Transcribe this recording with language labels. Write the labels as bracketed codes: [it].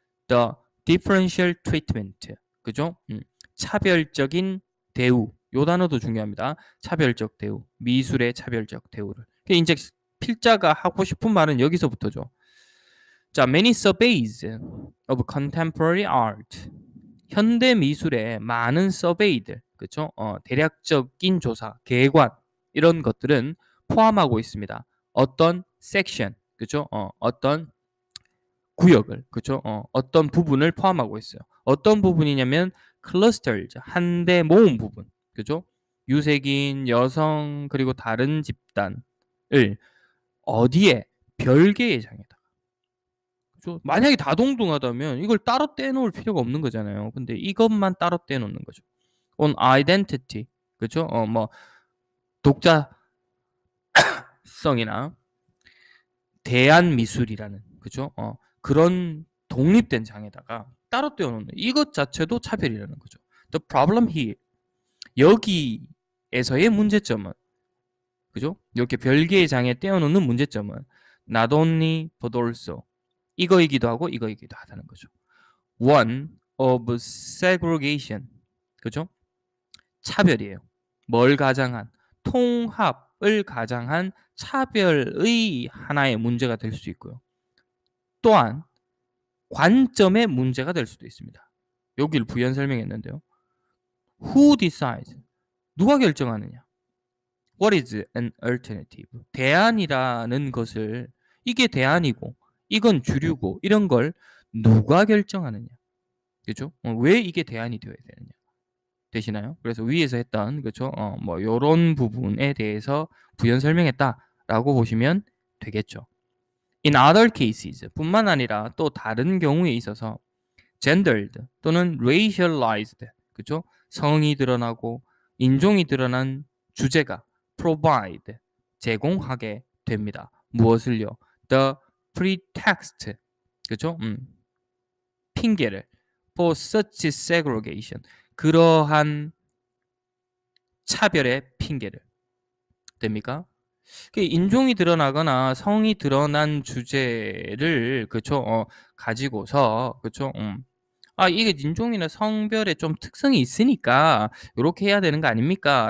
[en] The differential treatment, 그죠? [ko] 차별적인 대우, 요 단어도 중요합니다. 차별적 대우, 미술의 차별적 대우를. 이제 필자가 하고 싶은 말은 여기서부터죠. [en] 자, many surveys of contemporary art. [ko] 현대 미술의 많은 서베이들, 그렇죠? 대략적인 조사, 계관 이런 것들은 포함하고 있습니다. 어떤 섹션, 그렇죠? 어떤 구역을, 그렇죠? 어떤 부분을 포함하고 있어요. 어떤 부분이냐면 clusters, 한데 모은 부분, 그렇죠? 유색인, 여성 그리고 다른 집단을 어디에 별개의 장에다. 그렇죠? 만약에 다동등하다면 이걸 따로 떼놓을 필요가 없는 거잖아요. 근데 이것만 따로 떼놓는 거죠. [en] on identity, 그렇죠? [ko] 뭐 독자성이나 대한 미술이라는, 그죠? 그런 독립된 장에다가 따로 떼어놓는 이것 자체도 차별이라는 거죠. [en] The problem here, [ko] 여기에서의 문제점은, 그죠? 이렇게 별개의 장에 떼어놓는 문제점은 [en] not only but also, [ko] 이거이기도 하고 이거이기도 하다는 거죠. [en] One of segregation, 그죠? [ko] 차별이에요. 뭘 가장한? 통합을 가장한 차별의 하나의 문제가 될 수 있고요. 또한 관점의 문제가 될 수도 있습니다. 여기를 부연 설명했는데요. [en] Who decides? [ko] 누가 결정하느냐? [en] What is an alternative? [ko] 대안이라는 것을, 이게 대안이고 이건 주류고 이런 걸 누가 결정하느냐? 그렇죠? 왜 이게 대안이 되어야 되느냐? 되시나요? 그래서 위에서 했던, 그렇죠? 뭐 요런 부분에 대해서 부연 설명했다라고 보시면 되겠죠. [en] In other cases, [ko] 뿐만 아니라 또 다른 경우에 있어서 gendered 또는 racialized, 그렇죠? 성이 드러나고 인종이 드러난 주제가 provide, 제공하게 됩니다. 무엇을요? [en] The pretext, 그렇죠? [ko] 핑계를 [en] for such segregation, [ko] 그러한 차별의 핑계를. 됩니까? 인종이 드러나거나 성이 드러난 주제를, 그쵸? 가지고서, 그쵸? 이게 인종이나 성별에 좀 특성이 있으니까 요렇게 해야 되는 거 아닙니까?